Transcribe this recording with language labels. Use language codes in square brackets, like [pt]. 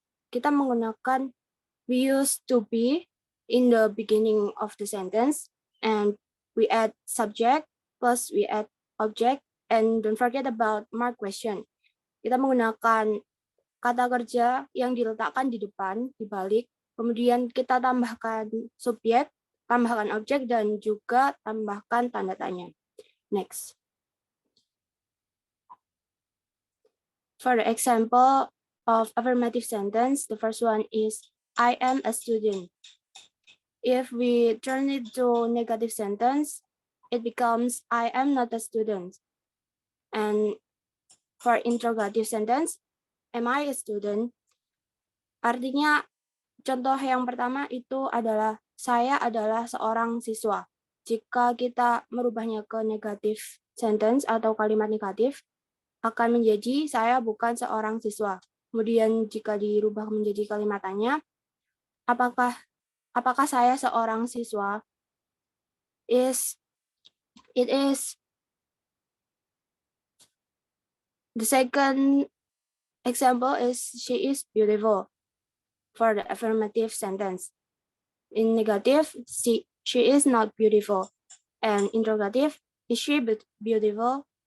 [id] Kita menggunakan [en] we use to be in the beginning of the sentence, and we add subject, plus we add object, and don't forget about mark question. [id] Kita menggunakan kata kerja yang diletakkan di depan, di balik, kemudian kita tambahkan subjek, tambahkan objek, dan juga tambahkan tanda tanya. [en] Next. For the example of affirmative sentence, the first one is, I am a student. If we turn it to negative sentence, it becomes, I am not a student. And for interrogative sentence, am I a student? [id] Artinya, contoh yang pertama itu adalah, saya adalah seorang siswa. Jika kita merubahnya ke negatif sentence atau kalimat negatif, akan menjadi saya bukan seorang siswa. Kemudian jika dirubah menjadi kalimat tanya, apakah saya seorang siswa? [en] It is the second example is she is beautiful for the affirmative sentence. In negative, she is not beautiful. And interrogative, is she beautiful?